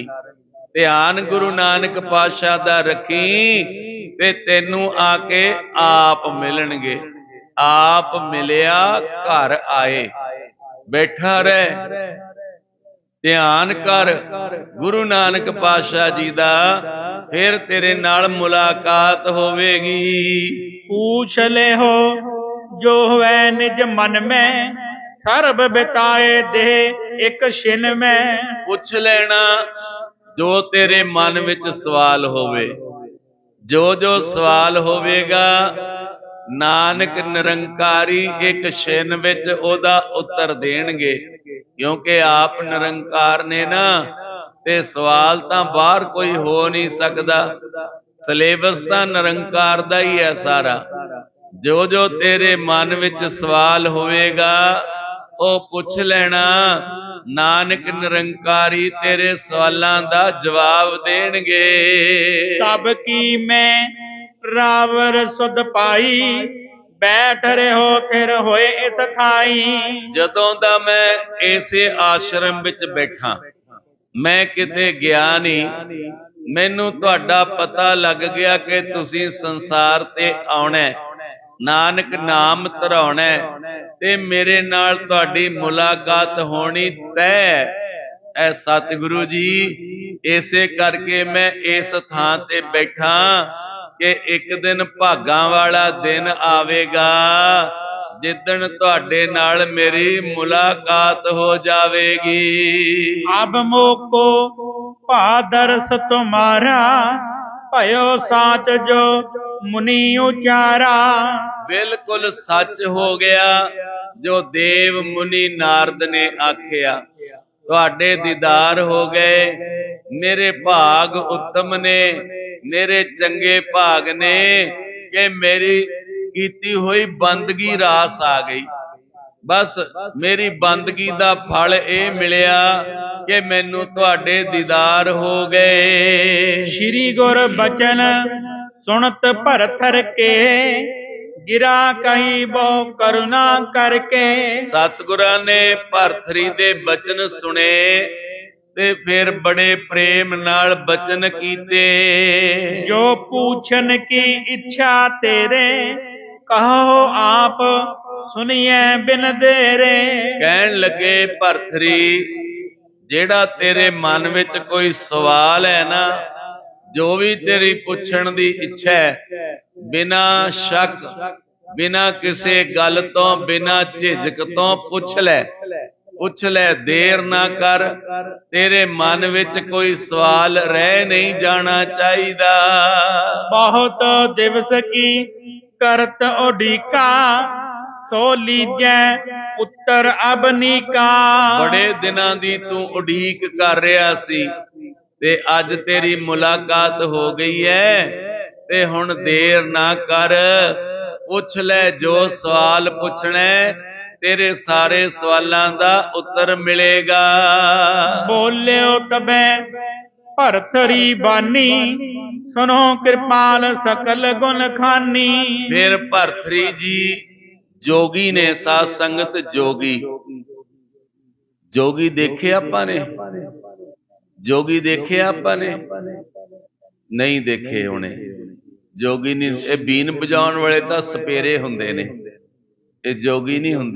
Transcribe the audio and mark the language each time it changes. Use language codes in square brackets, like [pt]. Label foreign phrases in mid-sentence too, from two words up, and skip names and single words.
[pa] ਧਿਆਨ ਗੁਰੂ ਨਾਨਕ ਪਾਤਸ਼ਾਹ ਦਾ ਰੱਖੀ ਤੇ ਤੈਨੂੰ ਆ ਕੇ ਆਪ ਮਿਲਣਗੇ। ਆਪ ਮਿਲਿਆ ਘਰ ਆਏ, ਬੈਠਾ ਰਹਿ, ਧਿਆਨ ਕਰ ਗੁਰੂ ਨਾਨਕ ਪਾਤਸ਼ਾਹ ਜੀ ਦਾ, ਫਿਰ ਤੇਰੇ ਨਾਲ ਮੁਲਾਕਾਤ ਹੋਵੇਗੀ। [hi] पूछ ले हो जो हुए निज मन में, सर्ब बिताए दे एक छिन में। [pa] ਪੁੱਛ ਲੈਣਾ ਜੋ ਤੇਰੇ ਮਨ ਵਿੱਚ ਸਵਾਲ ਹੋਵੇ। ਜੋ ਜੋ ਸਵਾਲ ਹੋਵੇਗਾ ਨਾਨਕ ਨਿਰੰਕਾਰੀ ਇੱਕ ਛਿਨ ਵਿੱਚ ਉਹਦਾ ਉੱਤਰ ਦੇਣਗੇ। ਕਿਉਂਕਿ ਆਪ ਨਿਰੰਕਾਰ ਨੇ ਨਾ, ਤੇ ਸਵਾਲ ਤਾਂ ਬਾਹਰ ਕੋਈ ਹੋ ਨਹੀਂ ਸਕਦਾ। ਸਿਲੇਬਸ ਤਾਂ ਨਿਰੰਕਾਰ ਦਾ ਹੀ ਹੈ ਸਾਰਾ। ਜੋ ਜੋ ਤੇਰੇ ਮਨ ਵਿੱਚ ਸਵਾਲ ਹੋਵੇਗਾ ਉਹ ਪੁੱਛ ਲੈਣਾ, ਨਾਨਕ ਨਿਰੰਕਾਰੀ ਤੇਰੇ ਸਵਾਲਾਂ ਦਾ ਜਵਾਬ ਦੇਣਗੇ। [hi] तब की मैं रावर सुध पाई, बैठ रहो फिर होए इस थाई। [pa] ਜਦੋਂ ਦਾ ਮੈਂ ਇਸੇ ਆਸ਼ਰਮ ਵਿੱਚ ਬੈਠਾ, ਮੈਂ ਕਿਤੇ ਗਿਆ ਨਹੀਂ। ਮੈਨੂੰ ਤੁਹਾਡਾ ਪਤਾ ਲੱਗ ਗਿਆ ਕਿ ਤੁਸੀਂ ਸੰਸਾਰ ਤੇ ਆਉਣਾ, ਨਾਨਕ ਨਾਮ ਧਰਾਉਣਾ, ਤੇ ਮੇਰੇ ਨਾਲ ਤੁਹਾਡੀ ਮੁਲਾਕਾਤ ਹੋਣੀ ਤੈਅ ਐ ਸਤਿਗੁਰੂ ਜੀ। ਇਸੇ ਕਰਕੇ ਮੈਂ ਇਸ ਥਾਂ ਤੇ ਬੈਠਾ ਕਿ ਇੱਕ ਦਿਨ ਭਾਗਾਂ ਵਾਲਾ ਦਿਨ ਆਵੇਗਾ ਜਿੱਦਣ ਤੁਹਾਡੇ ਨਾਲ ਮੇਰੀ ਮੁਲਾਕਾਤ ਹੋ ਜਾਵੇਗੀ। [hi] अब मोको पादरस तुम्हारा, भयो साच जो मुनि उचारा। [pa] ਬਿਲਕੁਲ ਸੱਚ ਹੋ ਗਿਆ ਜੋ ਦੇਵ ਮੁਨੀ ਨਾਰਦ ਨੇ ਆਖਿਆ। ਤੁਹਾਡੇ ਦੀਦਾਰ ਹੋ ਗਏ। ਮੇਰੇ ਭਾਗ ਉੱਤਮ ਨੇ, ਮੇਰੇ ਚੰਗੇ ਭਾਗ ਨੇ ਕਿ ਮੇਰੀ ਕੀਤੀ ਹੋਈ ਬੰਦਗੀ ਰਾਸ ਆ ਗਈ। ਬਸ ਮੇਰੀ ਬੰਦਗੀ ਦਾ ਫਲ ਇਹ ਮਿਲਿਆ ਕਿ ਮੈਨੂੰ ਤੁਹਾਡੇ ਦੀਦਾਰ ਹੋ ਗਏ। [hi] श्री गुर बचन सुनत भरथर के, गिरा कहीं वो करुणा करके। [pa] ਸਤਿਗੁਰਾਂ ਨੇ ਭਰਥਰੀ ਦੇ ਬਚਨ ਸੁਣੇ ਤੇ ਫਿਰ ਬੜੇ ਪ੍ਰੇਮ ਨਾਲ ਬਚਨ ਕੀਤੇ। [hi] जो पूछन की इच्छा तेरे, कहो आप सुनिए बिन देरे। [pa] ਕਹਿਣ ਲੱਗੇ ਭਰਥਰੀ, ਜਿਹੜਾ ਤੇਰੇ ਮਨ ਵਿੱਚ ਕੋਈ ਸਵਾਲ ਹੈ ਨਾ, ਜੋ ਵੀ ਤੇਰੀ ਪੁੱਛਣ ਦੀ ਇੱਛਾ ਹੈ, ਬਿਨਾ ਸ਼ੱਕ, ਬਿਨਾ ਕਿਸੇ ਗੱਲ ਤੋਂ, ਬਿਨਾ ਝਿਜਕ ਤੋਂ ਪੁੱਛ ਲੈ। ਪੁੱਛ ਲੈ, ਦੇਰ ਨਾ ਕਰ। ਤੇਰੇ ਮਨ ਵਿੱਚ ਕੋਈ ਸਵਾਲ ਰਹਿ ਨਹੀਂ ਜਾਣਾ ਚਾਹੀਦਾ। [hi] बहुत दिवस की करत उडीका, सो लीजै उत्तर अबनीका। [pa] ਬੜੇ ਦਿਨਾਂ ਦੀ ਤੂੰ ਉਡੀਕ ਕਰ ਰਿਹਾ ਸੀ ਤੇ ਅੱਜ ਤੇਰੀ ਮੁਲਾਕਾਤ ਹੋ ਗਈ ਹੈ, ਤੇ ਹੁਣ ਦੇਰ ਨਾ ਕਰ। ਪੁੱਛ ਲੈ ਜੋ ਸਵਾਲ ਪੁੱਛਣਾ, ਤੇਰੇ ਸਾਰੇ ਸਵਾਲਾਂ ਦਾ ਉੱਤਰ ਮਿਲੇਗਾ। [hi] बोल्यो तबे भरथरी बानी, सुनो कृपाल सकल गुण खानी। [pa] ਫਿਰ ਭਰਥਰੀ ਜੀ ਜੋਗੀ ਨੇ, ਸਾਧ ਸੰਗਤ ਜੋਗੀ। ਜੋਗੀ ਦੇਖੇ ਆਪਾਂ ਨੇ? ਜੋਗੀ ਦੇਖੇ ਆਪਾਂ ਨੇ? ਨਹੀਂ ਦੇਖੇ ਹੋਣੇ। ਜੋਗੀ ਨਹੀਂ, ਇਹ ਬੀਨ ਵਜਾਉਣ ਵਾਲੇ ਤਾਂ ਸਪੇਰੇ ਹੁੰਦੇ ਨੇ, ਇਹ ਜੋਗੀ ਨਹੀਂ ਹੁੰਦੇ।